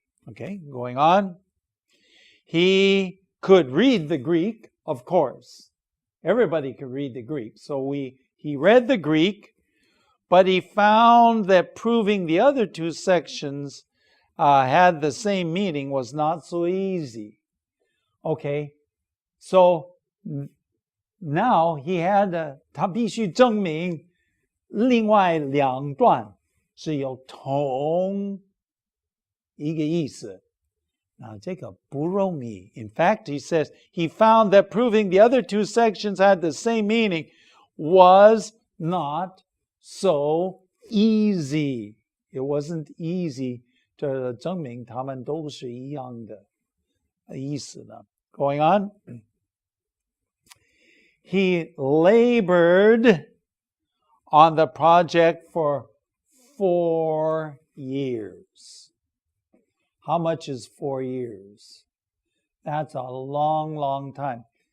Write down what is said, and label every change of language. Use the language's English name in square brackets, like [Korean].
[English] Okay, going on. He could read the Greek, of course. Everybody could read the Greek. So he read the Greek, but he found that proving the other 2 sections had the same meaning was not so easy. Okay, so now he had [Chinese] 他必须证明另外2段是有同一个意思。那这个不容易。 [English] In fact, he says he found that proving the other 2 sections had the same meaning was not so easy. It wasn't easy to [Chinese] 证明他们都是一样的意思的。 [English] Going on, he labored on the project for 4 years. How much is 4 years? That's a long, long time.